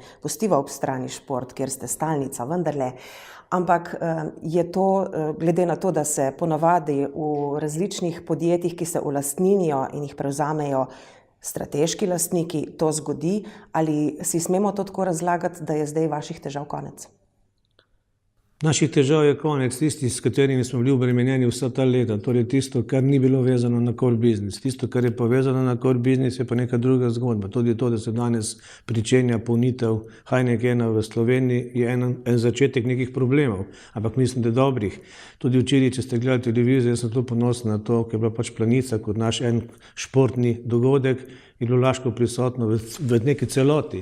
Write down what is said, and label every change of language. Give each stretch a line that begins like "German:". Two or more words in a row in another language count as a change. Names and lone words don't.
Slovenian: Pustiva ob strani šport, kjer ste stalnica, vendarle. Ampak je to, glede na to, da se ponavadi v različnih podjetjih, ki se ulastninijo in jih prevzamejo strateški lastniki, to zgodi, ali si smemo to tako razlagati, da je zdaj vaših težav konec? Naših težav je konec, tisti, s katerimi smo bili obremenjeni vsa ta leta, torej tisto, kar ni bilo vezano na
English: core business.
Slovenian: Tisto, kar je povezano na
English: core business,
Slovenian: je pa neka druga zgodba. Tudi to, da se danes pričenja polnitev Heinekena v Sloveniji, je en začetek nekih problemov, ampak mislim, da dobrih. Tudi včeraj, če ste gledali televizijo, jaz sem zelo ponosen na to, ker je bila pač Planica kot naš en športni dogodek, je bilo Laško prisotno v neki celoti.